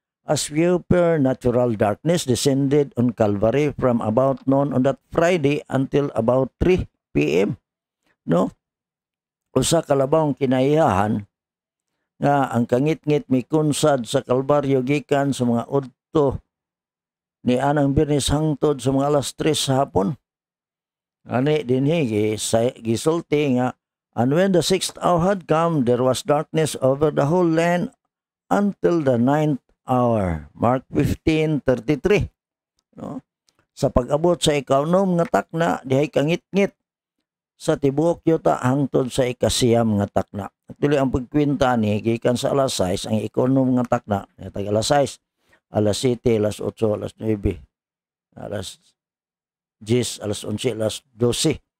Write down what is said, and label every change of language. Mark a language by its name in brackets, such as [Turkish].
[English] As supernatural darkness descended on Calvary from about noon on that Friday until about 3 p.m. No? [Cebuano] Usa ka labawng kinaiyahan nga ang kangit-ngit mikunsad sa Kalbaryo gikan sa mga udto ni anang Biyernes hangtod sa mga alas 3 sa hapon. Ani dinhi gisulti nga, [English] and when the 6th hour had come, there was darkness over the whole land until the 9th hour. Mark 15:33. No? [Cebuano] Sa pag-abot sa ikaunom nga takna, dihay kangit-ngit sa tibuok yuta hangtod sa ikasiyam nga takna. Actually, ang pagkwinta ni gikan sa alas 6, ang ikaunom nga takna, tag alas 6, alas 7, alas 8, alas 9, alas 10, alas 11, alas 12.